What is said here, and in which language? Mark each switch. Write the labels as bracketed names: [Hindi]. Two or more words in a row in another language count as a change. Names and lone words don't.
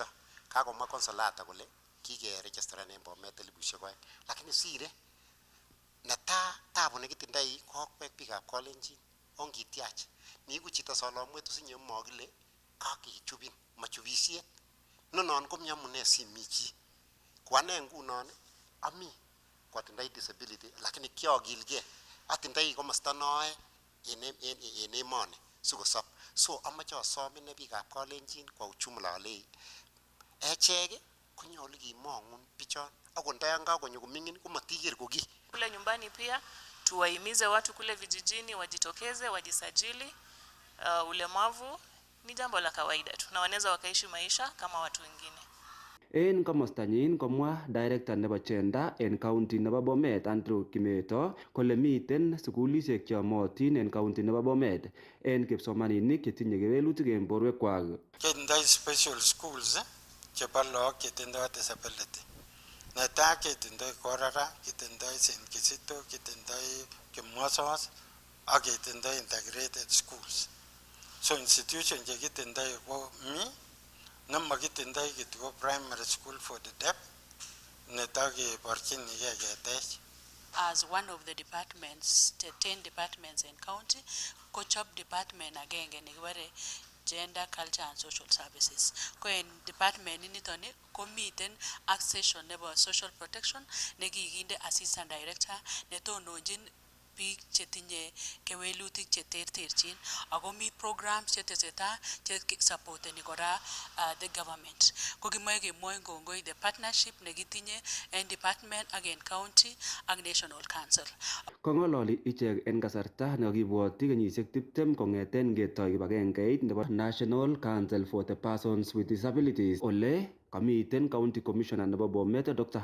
[Kalenjin] Kakomwa Consolata kole kikeregistran en Bomet 2,000, lakini sire netaa tabu nekitindoi kokwek biikab Kalenjin ongitiach niiku chito solomwet usinye mokile kakechubin machubisiet nonon komnyamune simi chi kwane ngunon ami kwatindoi disability lakini kiagilgei atindoi komosta noe en emoni sikosop. So amache asom ine biikab Kalenjin [Swahili] kwa ujumla [Kalenjin] ale echek konyolu kimong'un bichon ako ndayan kakonyo koming'in komatiker koki. [Swahili] Kule nyumbani pia tuwahimize watu kule vijijini wajitokeze, wajisajili. Ulemavu ni jambo la kawaida tu na wanaweza wakaishi maisha kama watu wengine. [Kalenjin] En komostanyin komwa director nebo gender en county nebo Bomet Andrew Kimeto kole miten sukulisiek cheyomotin en county nebo Bomet en kipsomaninik chetinye kewelutik en borwekwak. Ketindoi [English] special schools [Kalenjin] chebo lagok chetindoi disability. Netai ketindoi Korara, ketindoi St. Kizito, ketindoi Kimosos ak ketindoi [English] integrated schools. [Kalenjin] So institution chekitindoi ko mi nemakitindoi kityo [English] primary school for the deaf [Kalenjin] netakeborchinigei ketech. [English] As one of the departments, the 10 departments in county, [Kalenjin] kochop department agenge nekibare [English] Gender, Culture and Social Services. [Kalenjin] Ko en department initon komiten ak session nebo [English] social protection [Kalenjin] nekikinde [English] assistant director [Kalenjin] netononjin biik chetinye kewelutik cheterterchin ako mi programs chetesetai supporteni kora [English] the government. [Kalenjin] Ko kimoe kemwoe kongoi [English] the partnership [Kalenjin] nekitinye en department ak en county ak national council. Kong'ololi ichek en kasarta nekakibwoti kenyisiek 20 kong'eten ketoi kibagengeit nebo National Council for the Persons with Disabilities ole kamiten county commissioner nebo Bomet Dr.